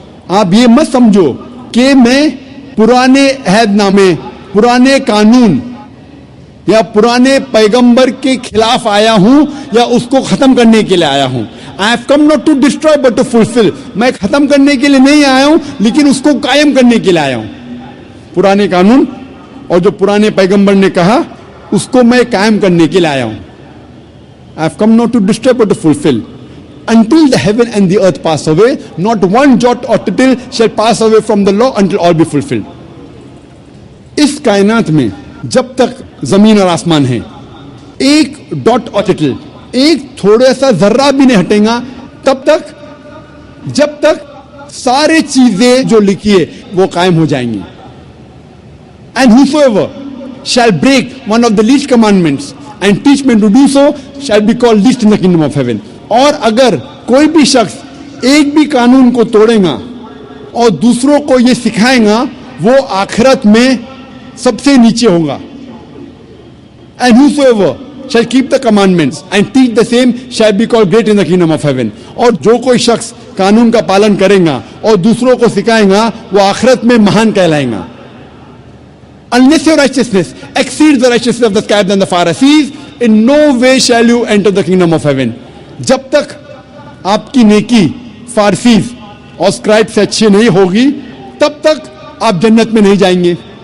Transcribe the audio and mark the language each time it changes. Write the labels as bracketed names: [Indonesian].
[Hindi] आप ये मत समझो कि मैं पुराने अहदनामे, पुराने कानून या पुराने पैगंबर के खिलाफ आया हूं या उसको खत्म करने के लिए आया हूं. [English] I have come not to destroy but to fulfil. [Hindi] मैं खत्म करने के लिए नहीं आया हूं, लेकिन उसको कायम करने के लिए आया हूं. पुराने कानून और जो पुराने पैगंबर ने कहा उसको मैं कायम करने के लिए आया हूं. [English] I have come not to destroy but to fulfill. Until the heaven and the earth pass away, not one jot or tittle shall pass away from the law until all be fulfilled. [Hindi] इस कायनात में जब तक जमीन और आसमान है, एक डॉट और टिटल, एक थोड़ा सा जर्रा भी नहीं हटेगा तब तक, जब तक सारे चीजें जो लिखी है वो कायम हो जाएंगी. [English] And whosoever shall break one of the least commandments and teach men to do so shall be called least in the kingdom of heaven. [Hindi] और अगर कोई भी शख्स एक भी कानून को तोड़ेगा और दूसरों को ये सिखाएगा, वो आखिरत में सबसे नीचे होगा. [English] And whosoever shall keep the commandments and teach the same shall be called great in the kingdom of heaven. [Hindi] और जो कोई शख्स कानून का पालन करेगा और दूसरों को सिखाएगा वो आखिरत में महान कहलाएगा. [English] Unless your righteousness exceeds the righteousness of the scribes and the Pharisees, in no way shall you enter the kingdom of heaven. [Hindi] जब तक आपकी नेकी फारसीज और स्क्राइब से अच्छी नहीं होगी तब तक आप जन्नत में नहीं जाएंगे.